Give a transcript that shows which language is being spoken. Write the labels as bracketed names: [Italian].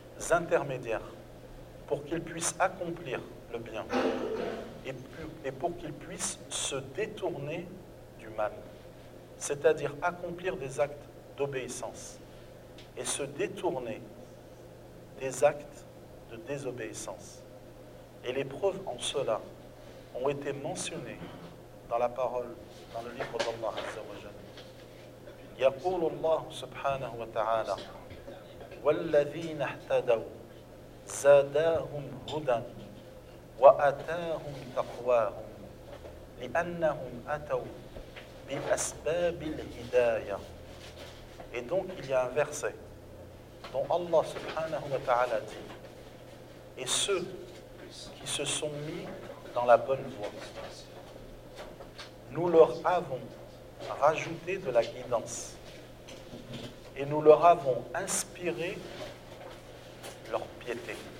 [French] intermédiaires pour qu'ils puissent accomplir le bien et pour qu'ils puissent se détourner du mal, c'est-à-dire accomplir des actes d'obéissance et se détourner des actes de désobéissance. Et les preuves en cela ont été mentionnées dans la parole, dans le livre d'Allah Azza wa Jalla. [Arabic] يقول الله سبحانه وتعالى والذين اهتدوا زادهم هدى وأتاهم تقواهم لأنهم أتوا بأسباب الهداية. [French] Et donc il y a un verset dont Allah subhanahu wa ta'ala dit: et ceux qui se sont mis dans la bonne voie, nous leur avons rajouté de la guidance et nous leur avons inspiré leur piété.